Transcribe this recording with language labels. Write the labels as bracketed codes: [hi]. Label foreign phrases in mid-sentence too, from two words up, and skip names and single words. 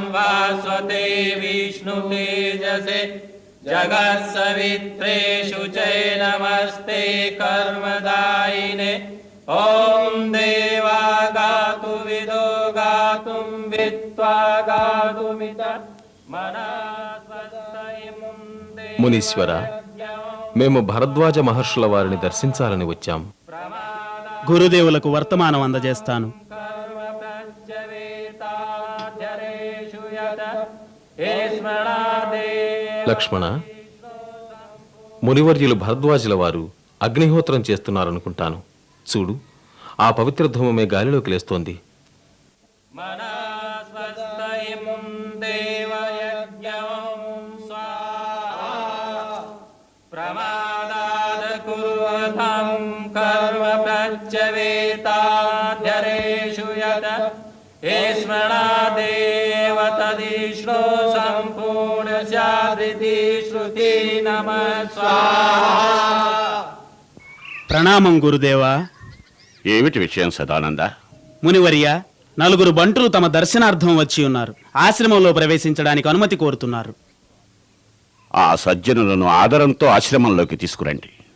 [sa] वास्वते विष्णुतेजसे जगत्सवित्रे शुचे नमस्ते कर्मदायिने ॐ देवा गातु विदो गातुं वित्त्वा गातुमित [te] మునీశ్వర, మేము భరద్వాజ మహర్షుల వారిని దర్శించాలని వచ్చాం. గురుదేవులకు వర్తమానం అందజేస్తాను. లక్ష్మణ, మునివర్యులు భరద్వాజుల వారు అగ్నిహోత్రం చేస్తున్నారనుకుంటాను. చూడు, ఆ పవిత్ర ధూమమే గాలిలోకి లేస్తోంది. [sa] कर्म प्रत्यवेताध्यरेषु यत स्मरादेव तदिष्णो सम्पूर्ण शादिति श्रुति नमः स्वाहा. [te] ప్రణామం గురుదేవా. ఏమిటి విషయం సదానంద? మునివర్య, నలుగురు బంటులు తమ దర్శనార్థం వచ్చి ఉన్నారు. ఆశ్రమంలో ప్రవేశించడానికి అనుమతి కోరుతున్నారు. ఆ సజ్జనులను ఆదరంతో ఆశ్రమంలోకి తీసుకురండి.